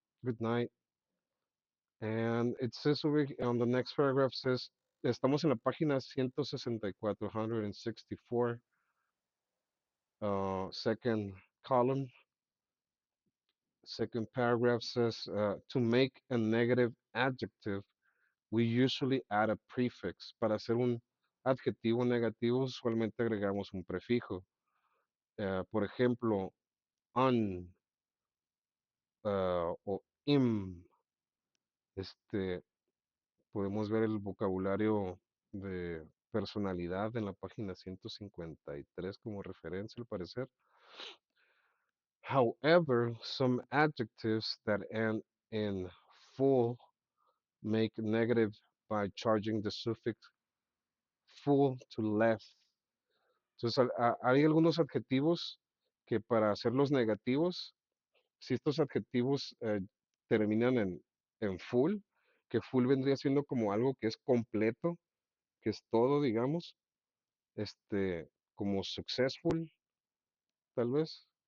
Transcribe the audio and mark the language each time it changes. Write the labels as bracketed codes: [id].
[en] Good night. And it says over on the next paragraph says, [es] estamos en la página 164, 164, [en] second column. Second paragraph says, to make a negative adjective, we usually add a prefix. [es] Para hacer un adjetivo negativo, usualmente agregamos un prefijo. Por ejemplo, un o im. Este, podemos ver el vocabulario de personalidad en la página 153 como referencia, al parecer. [en] However, some adjectives that end in full make negative by charging the suffix full to less. [es] Entonces, hay algunos adjetivos que para hacerlos negativos, si estos adjetivos terminan en full, que full vendría siendo como algo que es completo, que es todo, digamos, como successful, tal vez.